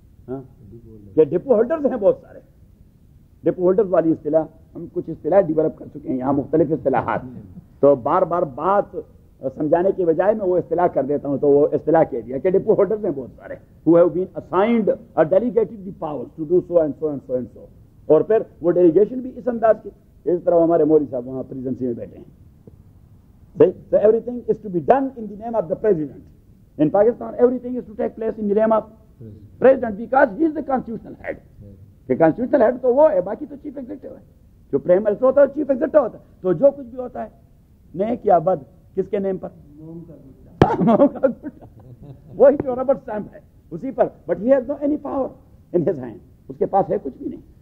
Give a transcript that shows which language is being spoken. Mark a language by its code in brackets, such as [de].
[ur] ہاں کہ depot holders ہیں بہت سارے. ڈپو ہولڈرز والی اصطلاح ہم کچھ اصطلاح ڈیولپ کر چکے ہیں یہاں مختلف اصطلاحات تو بار بار بات سمجھانے کی بجائے میں وہ اصطلاح کر دیتا ہوں تو وہ اصطلاح کہہ دیا کہ ڈپو ہولڈرز ہیں بہت سارے [en] who have been assigned or delegated the powers to do so and so and so and so. [ur] اور پھر وہ ڈیلیگیشن بھی اس انداز کی اس طرح ہمارے مولوی صاحب وہاں پریزیڈنسی میں بیٹھے ہیں. [en] So everything is to be done in the name of the president. In Pakistan everything is to take place in the name of president because he is the constitutional head. [ur] کہ constitutional head تو وہ ہے باقی تو chief executive ہے. جو prime minister ہوتا ہے چیف ایگزیکٹو ہوتا ہے تو جو کچھ بھی ہوتا ہے نیک یا بد کس کے نیم پر موم کا گٹا وہی جو ربڑ اسٹیمپ ہے اسی پر, [en] but he has no any power in his hand, [ur] اس کے پاس ہے کچھ بھی نہیں.